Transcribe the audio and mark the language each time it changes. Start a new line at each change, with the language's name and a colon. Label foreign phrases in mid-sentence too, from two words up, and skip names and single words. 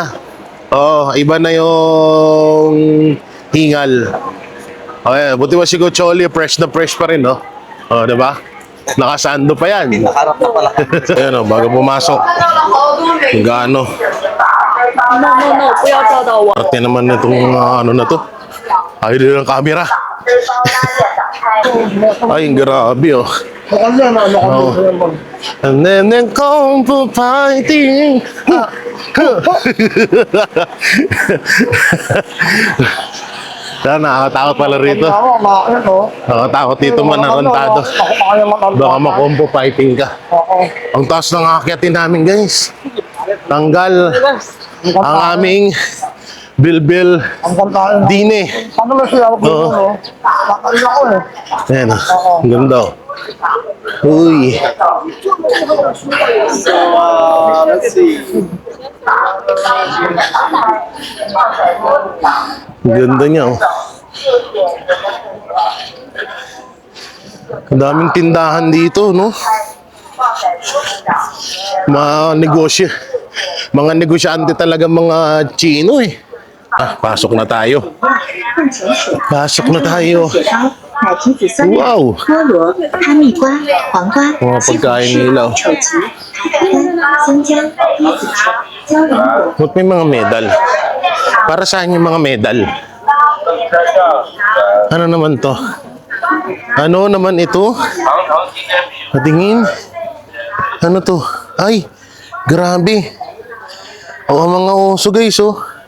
Filipino: Oo, iba na yung hingal. Okay, buti mo si Cocholi, fresh na fresh pa rin, no? Oh, di ba? Nakasando pa yan. Nakarap na pala. Ayan, oh, bago pumasok. Yung gaano. No,
Chinese: 不要照到我。
Filipino: Ate naman itong ano na to. Ayaw din ng camera. Ay, grabe, oh. Mukhang yan, ano ka Oo. dito.
English: And then
Filipino: kung po fighting. Nakakatakot pala rito. Ako, makakit, no? Nakakatakot dito man narantado. Ako kaya matanda. Baka makompo fighting ka. Oo. Ang taas ng akyatin namin, guys. Tanggal ang aming bilbil Ang kantaan. dine. Ano na siya ako dito, Oo. no? Kakain ako eh. Ayan, ang ganda. Uy.
English: Let's see.
Filipino: Ang ganda niya, oh. Ang daming tindahan dito, no? Mga negosyante talaga mga Chino, eh. Pasok na tayo. Pasok na tayo.
Chinese: 奶提子酸奶、
Filipino: Wow!
Chinese: 菠萝、哈密瓜、黄瓜、
Filipino: Mga
Chinese: 西红
Filipino: pagkain
Chinese: 柿、
Filipino: nila, oh.
Chinese: 丑橘、海参、香蕉、椰子茶、椒莲果。
Filipino: Ba't may mga medal? Para saan yung mga medal? Ano naman to? Ano naman ito? Patingin. Ano to? Ay, grabe. Oo, mga oso guys, oh.